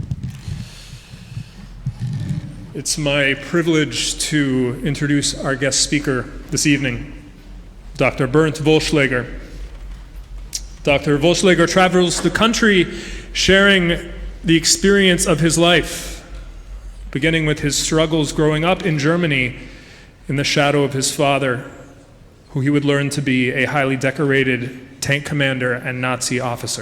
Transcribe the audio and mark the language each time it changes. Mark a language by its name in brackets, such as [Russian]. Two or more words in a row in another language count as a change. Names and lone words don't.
[English] It's my privilege to introduce our guest speaker this evening, Dr. Bernd Wollschlaeger. Dr. Wollschlaeger travels the country sharing the experience of his life, beginning with his struggles growing up in Germany in the shadow of his father, who he would learn to be a highly decorated tank commander and Nazi officer.